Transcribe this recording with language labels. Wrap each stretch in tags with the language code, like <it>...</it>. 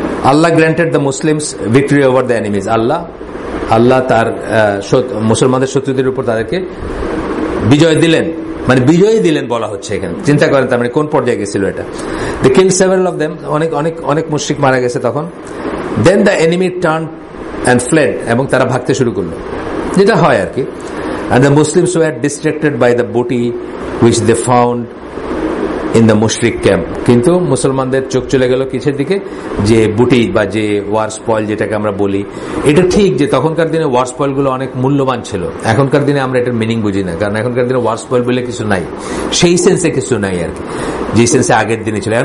<en>Allah granted the Muslims victory over the enemies,</en> <bn>আল্লাহ তার মুসলমানদের শত্রুদের উপর তাদেরকে বিজয় দিলেন, মানে বিজয়ী দিলেন বলা হচ্ছে এখানে। চিন্তা করেন তার মানে কোন পর্যায়ে গেছিল এটা।</bn> <en>they kill several of them,</en> <bn>অনেক মুশরিক মারা গেছে তখন।</bn> <en>then the enemy turn and fled,</en> <bn>এবং তারা ভাগতে শুরু করলো, যেটা হয় আর কি।</bn> <en>And the Muslims were distracted by the booty which they found in the mushrik camp.</en> <bn>কিন্তু মুসলমানদের চোখ চলে গেল কিসের দিকে? যে বুটি বা যে ওয়ার স্পয়েল যেটাকে আমরা বলি, এটা ঠিক যে তখনকার দিনে ওয়ার স্পয়েল গুলো অনেক মূল্যবান ছিল, এখনকার দিনে আমরা এটার মিনিং বুঝি না, কারণ এখনকার দিনে ওয়ার স্পয়েল বলে কিছু নাই, সেই সেন্সে কিছু নাই আর কি, যে সেন্সে আগের দিনে ছিল।</bn>